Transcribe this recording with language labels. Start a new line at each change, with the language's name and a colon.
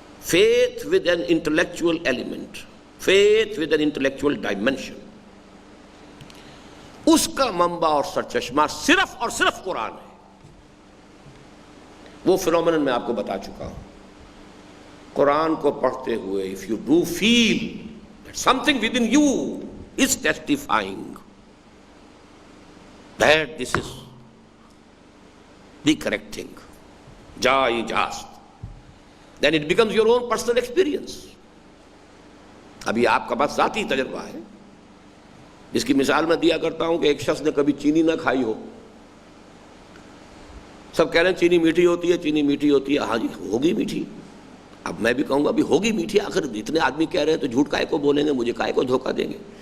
English: faith with an intellectual element, faith with an intellectual dimension,
Urdu: اس کا منبع اور سرچشمہ صرف اور صرف قرآن ہے. وہ فنومینن میں آپ کو بتا چکا ہوں. قرآن کو پڑھتے ہوئے
English: if you do feel that something within you is testifying that this is the correct thing, just, then it becomes your own personal experience.
Urdu: ابھی آپ کا بس ذاتی تجربہ ہے. اس کی مثال میں دیا کرتا ہوں کہ ایک شخص نے کبھی چینی نہ کھائی ہو. سب کہہ رہے ہیں چینی میٹھی ہوتی ہے، چینی میٹھی ہوتی ہے. ہاں جی ہوگی میٹھی. اب میں بھی کہوں گا بھی ہوگی میٹھی. آخر اتنے آدمی کہہ رہے ہیں تو جھوٹ کائے کو بولیں گے، مجھے کائے کو دھوکہ دیں گے.